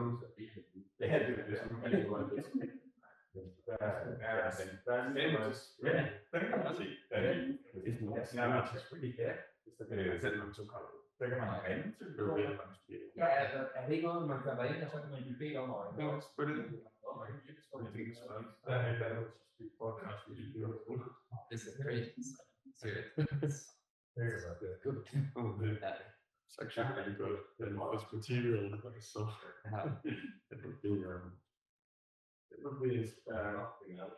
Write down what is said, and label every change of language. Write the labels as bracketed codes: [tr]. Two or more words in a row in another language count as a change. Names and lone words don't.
[da] det er ligesom der er nærmest, den kan man se, så kan man ringe til det. Ja, altså, er det ikke noget, man kan ringe, og så kan man blive bedt om at ringe? Ja, selvfølgelig. [en] This is great. It's actually really good. And this material, so it would be nothing else.